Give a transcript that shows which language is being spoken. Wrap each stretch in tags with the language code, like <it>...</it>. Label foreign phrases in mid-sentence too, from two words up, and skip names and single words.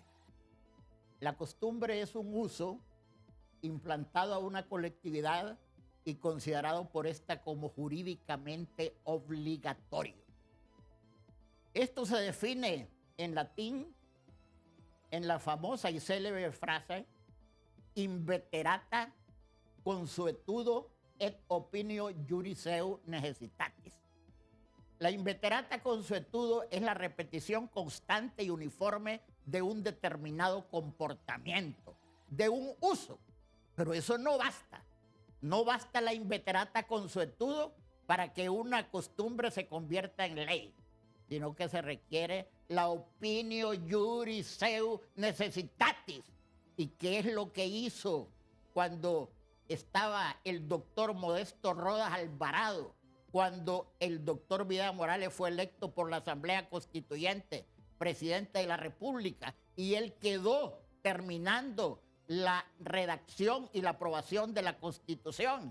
<es>La costumbre es un uso implantado a una colectividad y considerado por esta como jurídicamente obligatorio. Esto se define en latín en la famosa y célebre frase</es> <la>inveterata consuetudo et opinio juris seu necessitatis.</la> <es>La</es> <la>inveterata consuetudo</la> <es>es la repetición constante y uniforme de un determinado comportamiento, de un uso. Pero eso no basta. No basta la</es> <la>inveterata consuetudo</la> <es>para que una costumbre se convierta en ley, sino que se requiere la</es> <la>opinio juris seu necessitatis.</la> <es>¿Y qué es lo que hizo cuando estaba el doctor Modesto Rodas Alvarado, cuando el doctor Vidal Morales fue electo por la Asamblea Constituyente, presidente de la República, y él quedó terminando la redacción y la aprobación de la Constitución?</es>